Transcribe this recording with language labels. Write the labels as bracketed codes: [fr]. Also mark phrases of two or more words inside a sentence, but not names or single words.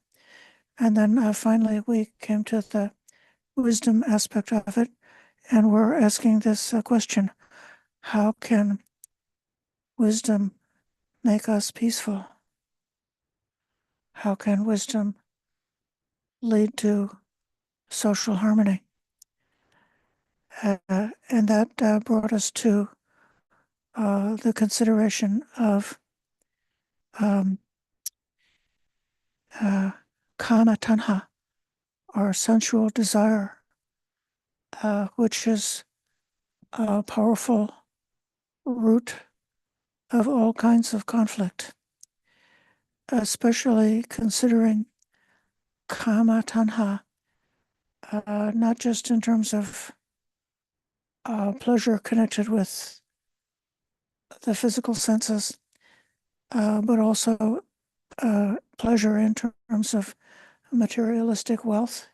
[en] And then finally, we came to the wisdom aspect of it, and we're asking this question: how can wisdom make us peaceful? How can wisdom lead to social harmony? And that brought us to the consideration of [pi] kama tanha, [en] or sensual desire, which is a powerful root of all kinds of conflict, especially considering [pi] kama tanha, [en] not just in terms of pleasure connected with the physical senses, but also pleasure in terms of materialistic wealth.